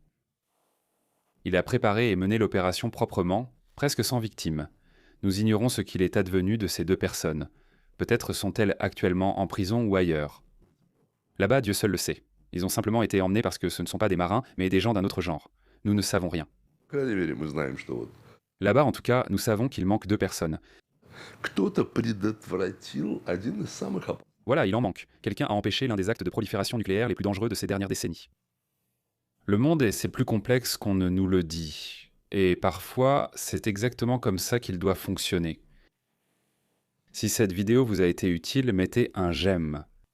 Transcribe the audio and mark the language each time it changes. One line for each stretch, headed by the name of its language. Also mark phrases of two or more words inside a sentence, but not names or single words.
French: Il a préparé et mené l'opération proprement, presque sans victime. Nous ignorons ce qu'il est advenu de ces 2 personnes. Peut-être sont-elles actuellement en prison ou ailleurs. Là-bas, Dieu seul le sait. Ils ont simplement été emmenés parce que ce ne sont pas des marins, mais des gens d'un autre genre. Nous ne savons rien.
Russian: По крайней мере, мы знаем, что вот
French: Là-bas, en tout cas, nous savons qu'il manque 2 personnes.
Russian: кто-то предотвратил один из самых опасных.
French: Voilà, il en manque. Quelqu'un a empêché l'un des actes de prolifération nucléaire les plus dangereux de ces dernières décennies. Le monde c'est plus complexe qu'on ne nous le dit. Et parfois, c'est exactement comme ça qu'il doit fonctionner. Si cette vidéo vous a été utile, mettez un j'aime.